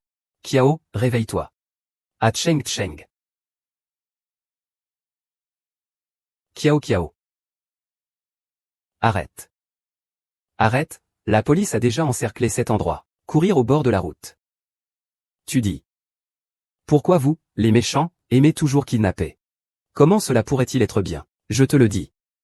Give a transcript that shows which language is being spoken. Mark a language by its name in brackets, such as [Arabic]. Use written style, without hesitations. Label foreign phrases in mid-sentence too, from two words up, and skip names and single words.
[French] Kiao, réveille-toi. À tcheng tcheng. Kiao kiao. Arrête. Arrête, la police a déjà encerclé cet endroit. Courir au bord de la route. Tu dis. Pourquoi vous, les méchants, aimez toujours kidnapper? Comment cela pourrait-il être bien? Je te le dis.